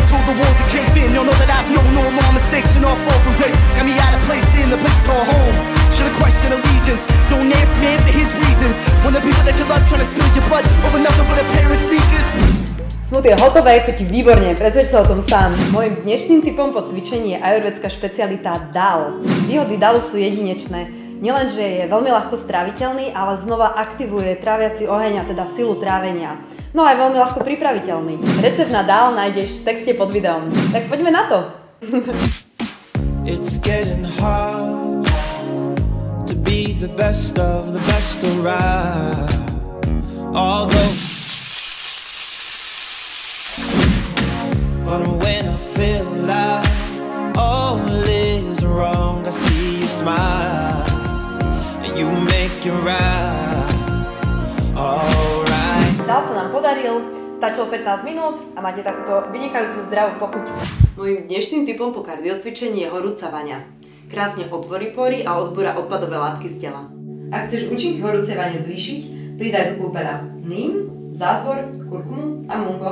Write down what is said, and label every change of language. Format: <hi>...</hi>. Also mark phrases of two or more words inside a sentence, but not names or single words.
<en>Told the walls that cave in. You'll know that I've known all my mistakes and all fall from grace. Got me out of place in the place called home. Should've questioned allegiance. Don't ask man for his reasons. When the people that you love trying to spill your blood over nothing but a pair of sneakers.</en> <sk>Smoothie je hotové, chutí výborne, predstav sa o tom sám. Mojím dnešným typom po cvičení je ajurvédská špecialita dal. Výhody dalu sú jedinečné. Nielenže je veľmi ľahko stráviteľný, ale znova aktivuje tráviaci oheň a teda silu trávenia. No a je veľmi ľahko pripraviteľný. Recept na dal nájdeš v texte pod videom. Tak poďme na to!</sk> <en>It's getting hard to be the best of the best around. Although but when I feel like all is wrong, I see you smile and you make it right. Alright.</en> <sk>Dal sa nám podaril, stačilo 15 minút a máte takúto vynikajúcu zdravú pochuť. Mojím dnešným typom po kardiocvičení je horúca vaňa. Krásne otvorí pory a odbúra odpadové látky z tela. Ak chceš účinky horúcej vane zvýšiť, pridaj do kúpeľa ním, zázvor, kurkumu a mungo.</sk>